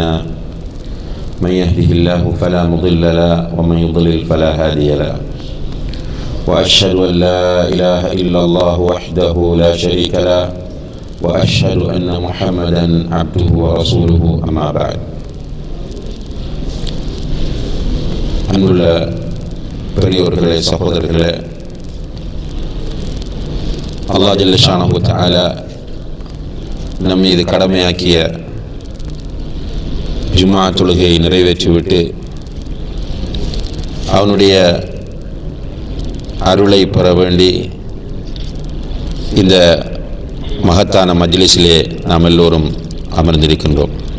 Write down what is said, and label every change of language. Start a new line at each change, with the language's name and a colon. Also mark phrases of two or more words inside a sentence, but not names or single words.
Arabic: من يهده الله فلا مضل له ومن يضلل فلا هادي له. وأشهد أن لا إله إلا الله وحده لا شريك له وأشهد أن محمدا عبده ورسوله. أما بعد.
Tamil: அன்புள்ள பெரியோர்களே, சகோதரர்களே, அல்லாஹ்
Arabic: جل شأنه وتعالى
Tamil: நம் மீது கடமையாக்கிய ஜும்ஆ தொழுகையை நிறைவேற்றிவிட்டு அவனுடைய அருளை பெற வேண்டி இந்த மகத்தான மஜ்லிஸிலே நாம் எல்லோரும் அமர்ந்திருக்கின்றோம்.